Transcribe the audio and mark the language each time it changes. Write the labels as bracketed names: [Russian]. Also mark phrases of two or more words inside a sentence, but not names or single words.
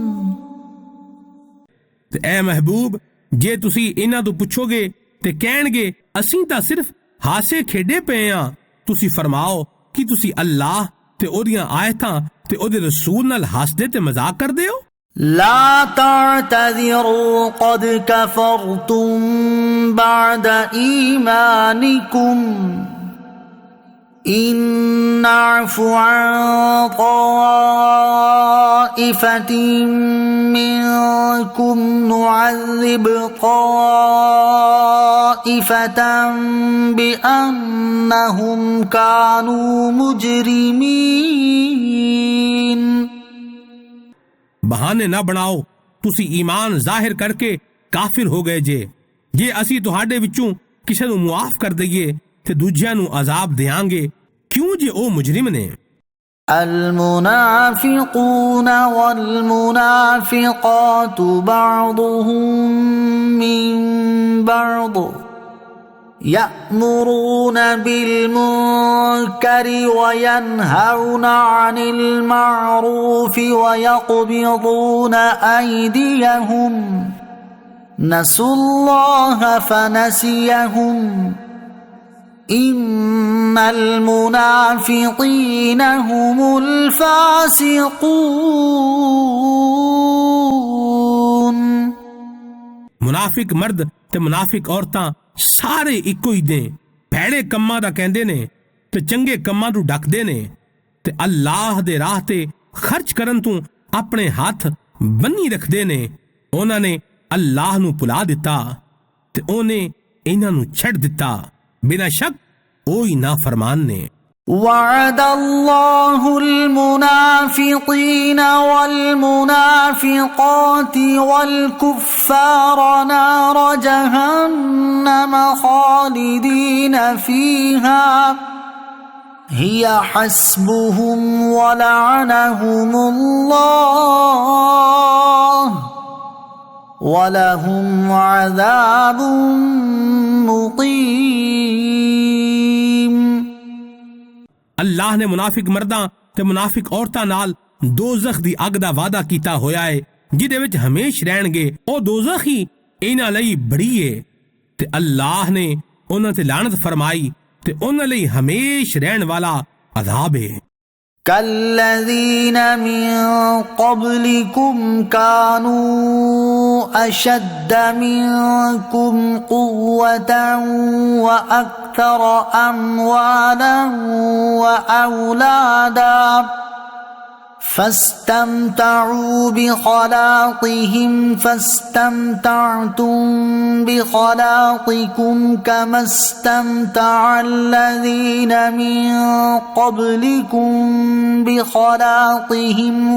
[Punjabi] ਤੇ ਐ ਮਹਿਬੂਬ ਜੇ ਤੁਸੀਂ ਇਹਨਾਂ ਤੋਂ ਪੁੱਛੋਗੇ ਤੇ ਕਹਿਣਗੇ ਅਸੀਂ ਤਾਂ ਸਿਰਫ ਹਾਸੇ ਖੇਡੇ ਪਏ ਆ, ਤੁਸੀਂ ਫਰਮਾਓ ਕਿ ਤੁਸੀਂ ਅੱਲਾਹ ਤੇ ਉਹਦੀਆਂ ਆਇਤਾਂ ਤੇ ਉਹਦੇ ਰਸੂਲ ਨਾਲ ਹੱਸਦੇ ਤੇ ਮਜ਼ਾਕ ਕਰਦੇ ਹੋ। [Arabic] لا تعتذروا قد كفرتم بعد إيمانكم إن نعف عن طائفة منكم نعذب طائفة بأنهم كانوا مجرمين۔ [Punjabi] ਬਹਾਨੇ ਨਾ ਬਣਾਓ, ਤੁਸੀਂ ਈਮਾਨ ਜ਼ਾਹਿਰ ਕਰਕੇ ਕਾਫਿਰ ਹੋ ਗਏ ਜੇ ਅਸੀਂ ਤੁਹਾਡੇ ਵਿੱਚੋਂ ਕਿਸੇ ਨੂੰ ਮੁਆਫ ਕਰ ਦਈਏ ਤੇ ਦੂਜਿਆਂ ਨੂੰ ਅਜ਼ਾਬ ਦਿਆਂਗੇ ਕਿਉਂ ਜੇ ਉਹ ਮੁਜਰਿਮ ਨੇ। [Arabic] المنافقون والمنافقات بعضهم من بعض يأمرون بالمنكر وينهون عن المعروف ويقبضون أيديهم نسوا الله فنسيهم إن المنافقين هم الفاسقون۔ [Punjabi] ਮੁਨਾਫਿਕ ਮਰਦ ਤੇ ਮੁਨਾਫਿਕ ਔਰਤਾਂ ਸਾਰੇ ਇੱਕੋ ਹੀ ਨੇ, ਭੈੜੇ ਕੰਮਾਂ ਦਾ ਕਹਿੰਦੇ ਨੇ ਤੇ ਚੰਗੇ ਕੰਮਾਂ ਨੂੰ ਡੱਕਦੇ ਨੇ ਤੇ ਅੱਲਾਹ ਦੇ ਰਾਹ ਤੇ ਖਰਚ ਕਰਨ ਤੋਂ ਆਪਣੇ ਹੱਥ ਬੰਨੀ ਰੱਖਦੇ ਨੇ। ਉਹਨਾਂ ਨੇ ਅੱਲਾਹ ਨੂੰ ਭੁਲਾ ਦਿੱਤਾ ਤੇ ਉਹਨੇ ਇਹਨਾਂ ਨੂੰ ਛੱਡ ਦਿੱਤਾ। ਬਿਨਾਂ ਸ਼ੱਕ ਉਹ ਹੀ ਨਾਫਰਮਾਨ ਨੇ। [Arabic] وعد الله المنافقين والمنافقات والكفار نار جهنم خالدين فيها هي حسبهم ولعنهم الله وَلَهُمْ عَذَابٌ مُقِيمٌ۔ [Punjabi] ਅੱਲਾਹ ਨੇ ਮੁਨਾਫਿਕ ਮਰਦਾਂ ਤੇ ਮੁਨਾਫਿਕ ਔਰਤਾਂ ਨਾਲ ਦੋਜ਼ਖ ਦੀ ਅੱਗ ਦਾ ਵਾਅਦਾ ਕੀਤਾ ਹੋਇਆ ਹੈ ਜਿਹਦੇ ਵਿੱਚ ਹਮੇਸ਼ ਰਹਿਣਗੇ। ਉਹ ਦੋਜ਼ਖ ਹੀ ਇਹਨਾਂ ਲਈ ਬੜੀ ਹੈ ਤੇ ਅੱਲਾਹ ਨੇ ਉਹਨਾਂ ਤੇ ਲਾਨਤ ਫਰਮਾਈ ਤੇ ਉਹਨਾਂ ਲਈ ਹਮੇਸ਼ ਰਹਿਣ ਵਾਲਾ ਅਜ਼ਾਬ ਹੈ। [Arabic] كالذين من قبلكم كانوا أشد منكم قوة وأكثر أموالا وأولادا فاستمتعوا بخلاقهم فاستمتعتم بخلاقكم كما استمتع الذين من قبلكم بخلاقهم